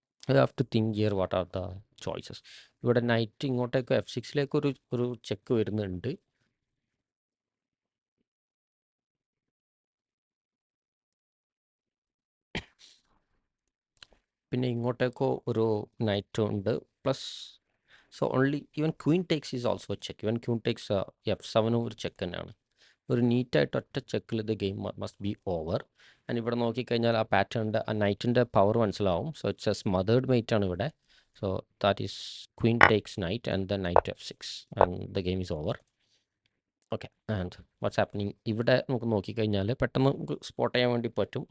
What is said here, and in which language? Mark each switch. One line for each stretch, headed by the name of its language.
English: You have to think here what are the choices.
Malayalam: ഇവിടെ night ഇങ്ങോട്ടേക്ക് F6 ഒരു check വരുന്നുണ്ട്. പിന്നെ ഇങ്ങോട്ടേക്കോ ഒരു നൈറ്റ് ഉണ്ട്, plus
English: So only even queen takes is also a check. Even queen takes f7
Malayalam: ഒരു check തന്നെയാണ്. ഒരു നീറ്റായിട്ട് ഒറ്റ ചെക്കിൽ
English: The game must be over.
Malayalam: And ഇവിടെ നോക്കിക്കഴിഞ്ഞാൽ ആ പാറ്റേണിൻ്റെ ആ നൈറ്റിൻ്റെ പവർ മനസ്സിലാവും.
English: so it's a smothered mate
Malayalam: ആണ് ഇവിടെ.
English: So that is queen takes knight and the knight f6 and the game is over.
Malayalam: Okay,
English: and what's happening
Malayalam: ഇവിടെ നമുക്ക് നോക്കിക്കഴിഞ്ഞാൽ പെട്ടെന്ന് നമുക്ക് സ്പോട്ട് ചെയ്യാൻ വേണ്ടി പറ്റും.